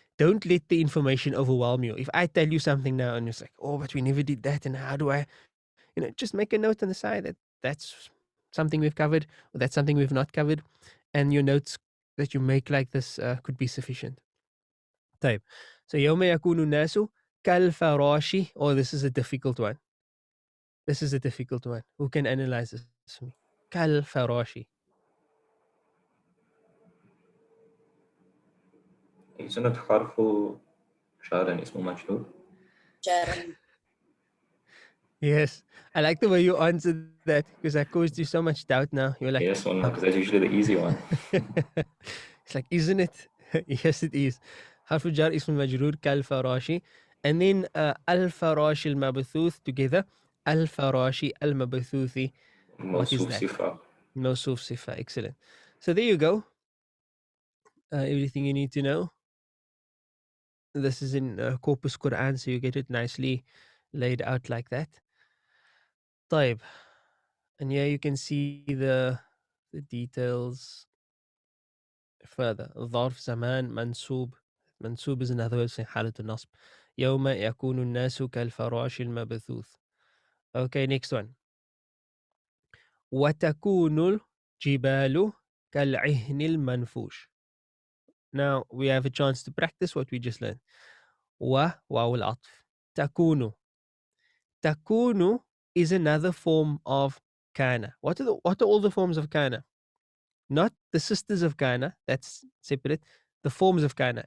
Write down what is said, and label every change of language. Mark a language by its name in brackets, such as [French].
[English] Don't let the information overwhelm you. If I tell you something now and it's like, oh, but we never did that, and how do I, just make a note on the side that that's something we've covered, or that's something we've not covered, and your notes that you make like this could be sufficient. Type. [Arabic] So يوم يكون الناس كالفراش. [English] Oh, this is a difficult one. This is a difficult one. Who can analyze this for me? [Arabic] كالفراش. [English] Isn't it [Arabic] حرف شعر اسمه مجهول? [English] Sharon. Yes, I like the way you answered that, because I caused you so much doubt now. You're like, Yes, well, because that's usually the easy one. it's like, isn't it? Yes, it is. [Arabic] حرف الجر اسم مجرور كالفراشي. [English] And then [Arabic] الفراش المبثوث [English] together. [Arabic] الفراش المبثوث. [English] What is [Arabic] موصوف [English] that? [Arabic] صفة. موصوف صفة. [English] Excellent. So there you go. Everything you need to know. This is in Corpus Quran, so you get it nicely laid out like that. [Arabic] طيب. [English] And yeah, you can see the details further. [Arabic] ظرف زمان منسوب. [English] منسوب is another word saying [Arabic] حالة النصب. يوم يكون الناس كالفراش المبثوث. [English] Okay, next one. [Arabic] وتكون الجبال كالعهن المنفوش. [English] Now we have a chance to practice what we just learned. [Arabic] واو العطف. تكون. [English] تكون is another form of kana. What are all the forms of kana? Not the sisters of kana, that's separate. The forms of kana.